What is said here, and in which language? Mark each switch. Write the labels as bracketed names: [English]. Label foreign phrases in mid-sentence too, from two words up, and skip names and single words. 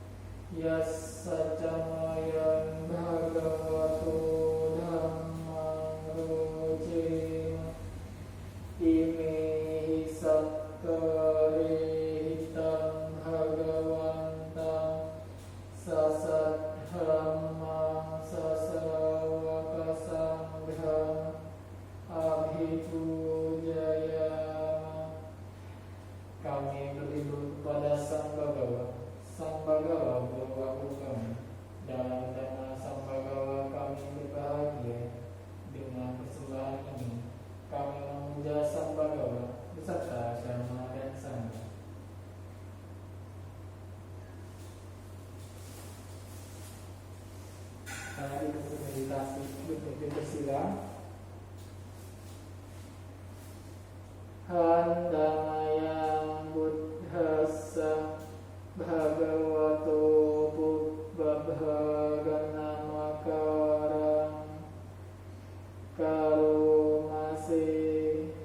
[Pali] Yassacamayang Bhagavato Dhammang Rojema Ime Sakkarehitang Bhagawantang Sasat Dhamma Sasawaka Sangham Abhipujayama. [Indonesian] Kami berlindung kepada Sang Bhagawa. Sang Bhagawa berwakil kami. Dalam nama Sang Bhagawa kami berbahagia. Dengan persembahan ini kami memuja Sang Bhagawa beserta Dhamma dan Sangha. Mari untuk meditasi berpikir bersila. [Pali] Handamayang Buddhassa Bhagavato Pubbabhaganamakarang Karomase.